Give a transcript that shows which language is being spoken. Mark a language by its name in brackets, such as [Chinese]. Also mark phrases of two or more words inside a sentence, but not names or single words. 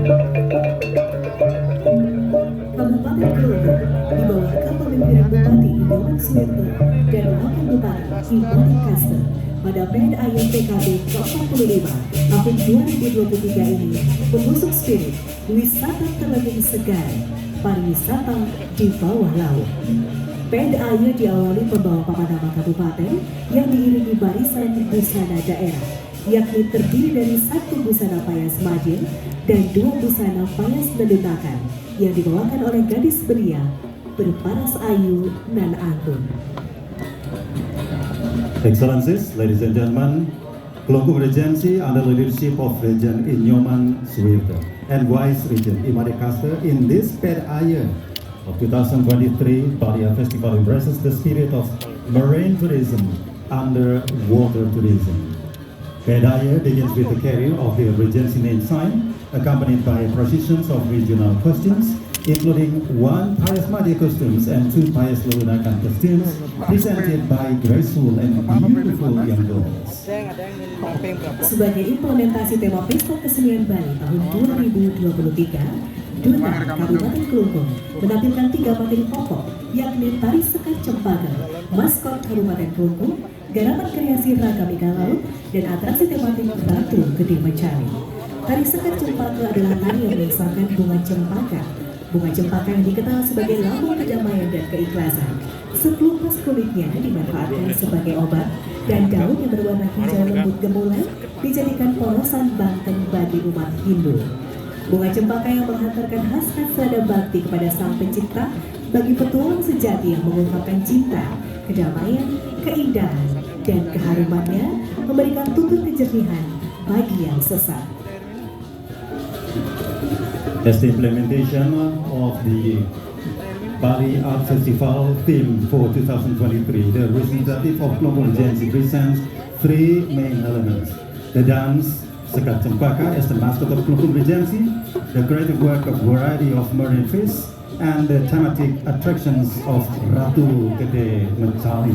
[Indonesian] Kabupaten Klungkung di bawah kepemimpinan Bupati Inyoman Suwirto dan Wakil Bupati Imani Kaster pada PNAY PKB ke-45 tahun 2023 ini mengusung spirit wisata terlebih segar, pariwisata di bawah laut. PNAY diawali pembawa papan nama kabupaten yang diiringi barisan busana daerah, yakni terdiri dari 1 busana payas Madin dan 2 busana payas Ledunakan yang dibawakan oleh gadis belia berparas ayu nan anggun. [English] Excellencies, ladies and gentlemen, Klungkung Regency under the leadership of Regent Inyoman Suwirto and Vice Regent Imani Kaster in this PNAY of 2023 Baria Festival embraces the spirit of marine tourism under water tourism. PNAY begins with the carrying of the Regency name sign, accompanied by processions of regional costumes, including 1 Payas Madya costumes and 2 Payas Ledunakan costumes, presented by graceful and beautiful young girls. [Indonesian] Sebagai implementasi tema Pesta Kesenian Bali tahun 2023, Duta Kabupaten Klungkung menampilkan 3 materi pokok, yakni tari sekat cempaka, maskot Kabupaten Klungkung, garapan kreasi ragam ikan laut, dan atraksi tematik Batu Gede Mencari. Tari sekat cempaka adalah tari yang mengisahkan bunga cempaka. Bunga cempaka yang dikenal sebagai lambang kedamaian dan keikhlasan. Sekelompok kulitnya dimanfaatkan sebagai obat, dan daun yang berwarna hijau lembut gemulai dijadikan polosan banteng bagi umat Hindu. Bunga cempaka yang menghantarkan hasrat serada bakti kepada Sang Pencipta bagi petualang sejati yang mengungkapkan cinta, kedamaian, keindahan, dan keharumannya memberikan tutur kejernihan bagi yang sesat. [English] As the implementation of the Bali Art Festival theme for 2023, the representative of Klungkung Regency presents 3 main elements: the dance Sekat Cempaka as the mascot of Klungkung Regency, the creative work of variety of marine fish, and the thematic attractions of Ratu Gede Mencari.